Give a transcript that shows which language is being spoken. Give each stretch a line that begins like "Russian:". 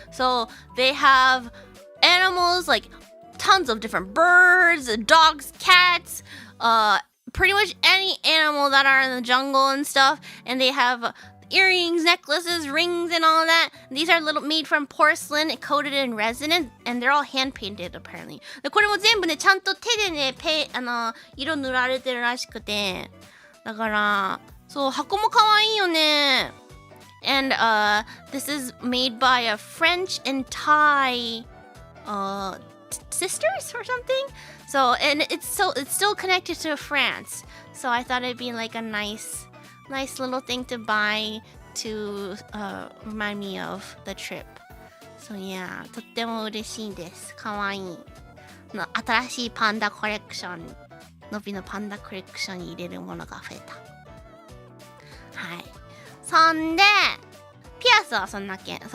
English: So they have animals like tons of different birds, dogs, cats, pretty much any animal that are in the jungle and stuff. And they have earrings, necklaces, rings, and all that. These are made from porcelain, coated in resin, and they're all hand painted apparently.
Japanese: でこれも全部ねちゃんと手でね色塗られてるらしくて、だからそう箱も可愛いよね。
English: And this is made by a French and Thai sisters or something. So and it's still connected to France. So I thought it'd be like a nice little thing to buy to remind me of the trip. So yeah,
Japanese: とっても嬉しいです。かわいい。新しいパンダコレクション、のびのパンダコレクションに入れるものが増えた。はい。そんでピアスはそんなけん。